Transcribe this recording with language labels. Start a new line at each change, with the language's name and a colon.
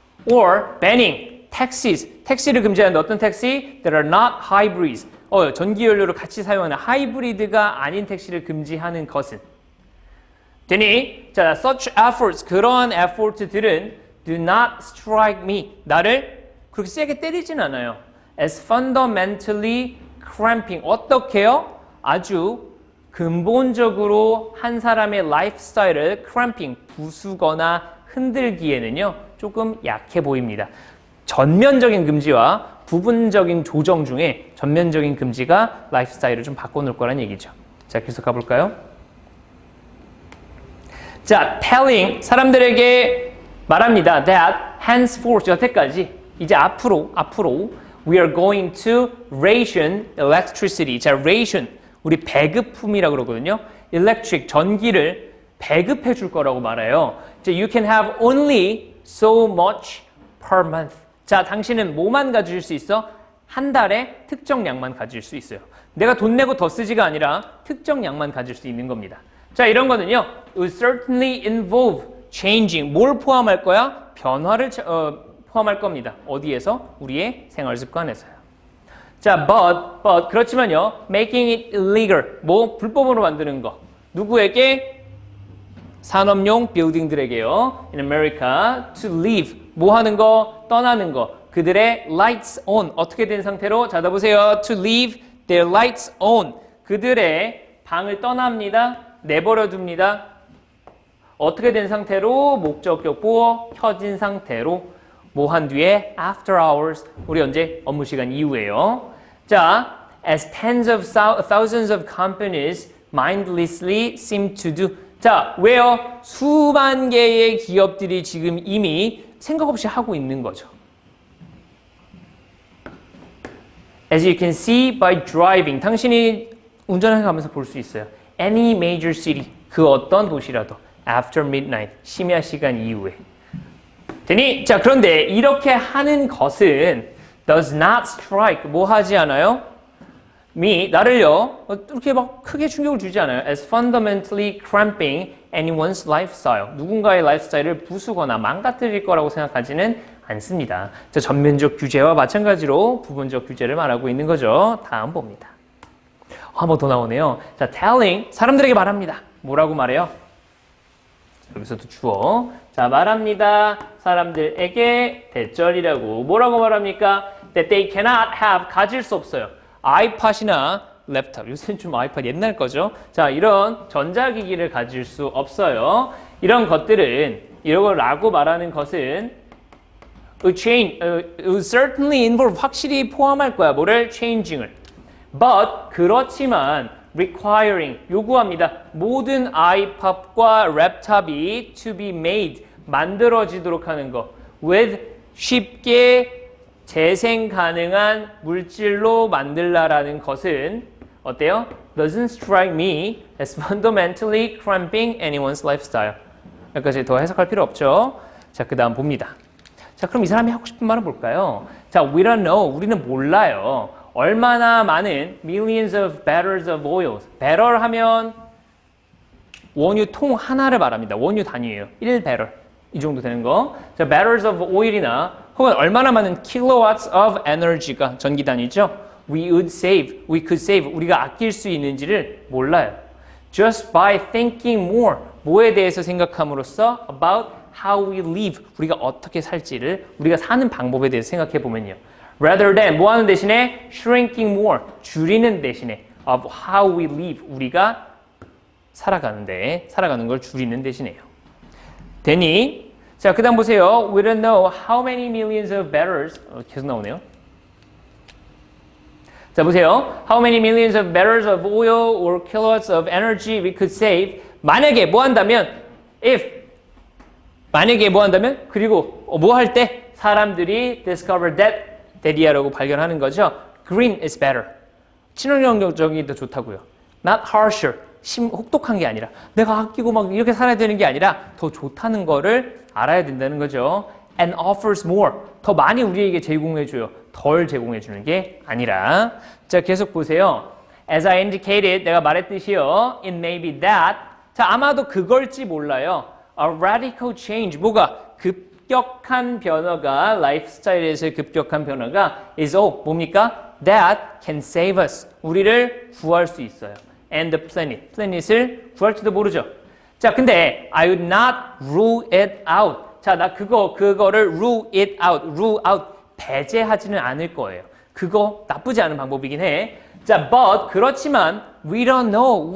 English: or banning taxis,
Korean: 택시를 금지하는데 어떤 택시?
English: that are not hybrids,
Korean: 전기 연료를 같이 사용하는 하이브리드가 아닌 택시를 금지하는 것은. 되니, 자,
English: such efforts,
Korean: 그러한 effort들은
English: do not strike me,
Korean: 나를 그렇게 세게 때리진 않아요.
English: as fundamentally cramping,
Korean: 어떻게요? 아주 근본적으로 한 사람의 라이프스타일을 cramping, 부수거나 흔들기에는요, 조금 약해 보입니다. 전면적인 금지와 부분적인 조정 중에 전면적인 금지가 라이프스타일을 좀 바꿔놓을 거란 얘기죠. 자, 계속 가볼까요? 자, telling, 사람들에게 말합니다.
English: that henceforth,
Korean: 여태까지, 이제 앞으로
English: we are going to ration electricity.
Korean: 자, ration, 우리 배급품이라고 그러거든요. electric, 전기를 배급해 줄 거라고 말해요.
English: 자, you can have only so much per month.
Korean: 자, 당신은 뭐만 가질 수 있어? 한 달에 특정 양만 가질 수 있어요. 내가 돈 내고 더 쓰지가 아니라 특정 양만 가질 수 있는 겁니다. 자, 이런 거는요,
English: it would certainly involve changing.
Korean: 뭘 포함할 거야? 변화를 포함할 겁니다. 어디에서? 우리의 생활 습관에서요.
English: 자, but
Korean: 그렇지만요,
English: making it illegal.
Korean: 뭐 불법으로 만드는 거. 누구에게? 산업용 빌딩들에게요.
English: In America, to leave.
Korean: 뭐 하는 거? 떠나는 거.
English: 그들의 lights on.
Korean: 어떻게 된 상태로? 자, 보세요.
English: To leave their lights on.
Korean: 그들의 방을 떠납니다. 내버려 둡니다. 어떻게 된 상태로? 목적격 보어 켜진 상태로 뭐 한 뒤에
English: after hours.
Korean: 우리 언제? 업무 시간 이후에요.
English: 자, as tens of thousands of companies mindlessly seem to do.
Korean: 자, 왜요? 수만 개의 기업들이 지금 이미 생각 없이 하고 있는 거죠.
English: As you can see by driving.
Korean: 당신이 운전해 가면서 볼 수 있어요.
English: Any major city.
Korean: 그 어떤 도시라도.
English: After midnight.
Korean: 심야 시간 이후에. 되니? 자, 그런데 이렇게 하는 것은
English: does not strike.
Korean: 뭐 하지 않아요? me, 나를요. 이렇게 막 크게 충격을 주지 않아요.
English: As fundamentally cramping anyone's lifestyle.
Korean: 누군가의 라이프스타일을 부수거나 망가뜨릴 거라고 생각하지는 않습니다. 자, 전면적 규제와 마찬가지로 부분적 규제를 말하고 있는 거죠. 다음 봅니다. 한 번 더 나오네요. 자, telling, 사람들에게 말합니다. 뭐라고 말해요? 여기서도 주어. 자, 말합니다. 사람들에게 대절이라고. 뭐라고 말합니까?
English: That they cannot have,
Korean: 가질 수 없어요. 아이팟이나 랩탑, 요새는 좀 아이팟 옛날 거죠. 자, 이런 전자기기를 가질 수 없어요. 이런 것들은, 이러라고 말하는 것은
English: certainly involve,
Korean: 확실히 포함할 거야. 뭐를? changing을. But, 그렇지만 requiring, 요구합니다. 모든 아이팟과 랩탑이
English: to be made,
Korean: 만들어지도록 하는 거. with, 쉽게 재생 가능한 물질로 만들라라는 것은 어때요?
English: Doesn't strike me as fundamentally cramping anyone's lifestyle.
Korean: 여기까지 더 해석할 필요 없죠. 자, 그 다음 봅니다. 자, 그럼 이 사람이 하고 싶은 말은 뭘까요?
English: 자, we don't know.
Korean: 우리는 몰라요. 얼마나 많은
English: millions of barrels of oil.
Korean: 배럴 하면 원유 통 하나를 말합니다. 원유 단위예요. 1배럴. 이 정도 되는 거. 자,
English: barrels of oil
Korean: 이나 혹은 얼마나 많은
English: kilowatts of energy
Korean: 가 전기 단위죠.
English: We could save.
Korean: 우리가 아낄 수 있는지를 몰라요.
English: Just by thinking more.
Korean: 뭐에 대해서 생각함으로써
English: about how we live.
Korean: 우리가 어떻게 살지를, 우리가 사는 방법에 대해서 생각해 보면요.
English: Rather than
Korean: 뭐 하는 대신에
English: shrinking more.
Korean: 줄이는 대신에
English: of how we live.
Korean: 우리가 살아가는 걸 줄이는 대신에요. 되니? 자, 그 다음 보세요.
English: We don't know how many millions of barrels.
Korean: 계속 나오네요. 자, 보세요.
English: How many millions of barrels of oil or kilowatts of energy we could save.
Korean: 만약에 뭐 한다면, 만약에 뭐 한다면, 그리고 뭐 할 때 사람들이
English: discover that
Korean: 이라고 발견하는 거죠.
English: Green is better.
Korean: 친환경적이 더 좋다고요.
English: Not harsher.
Korean: 혹독한 게 아니라 내가 아끼고 막 이렇게 살아야 되는 게 아니라 더 좋다는 거를 알아야 된다는 거죠.
English: And offers more.
Korean: 더 많이 우리에게 제공해줘요. 덜 제공해주는 게 아니라. 자, 계속 보세요.
English: As I indicated,
Korean: 내가 말했듯이요.
English: It may be that.
Korean: 자, 아마도 그걸지 몰라요.
English: A radical change.
Korean: 뭐가? 급격한 변화가, 라이프스타일에서의 급격한 변화가
English: is all.
Korean: 뭡니까?
English: That can save us.
Korean: 우리를 구할 수 있어요.
English: And the planet.
Korean: planet을 구할지도 모르죠. 자, 근데
English: I would not rule it out.
Korean: 자, 나 그거를
English: rule it out,
Korean: 배제하지는 않을 거예요. 그거 나쁘지 않은 방법이긴 해.
English: 자, but
Korean: 그렇지만
English: we don't know.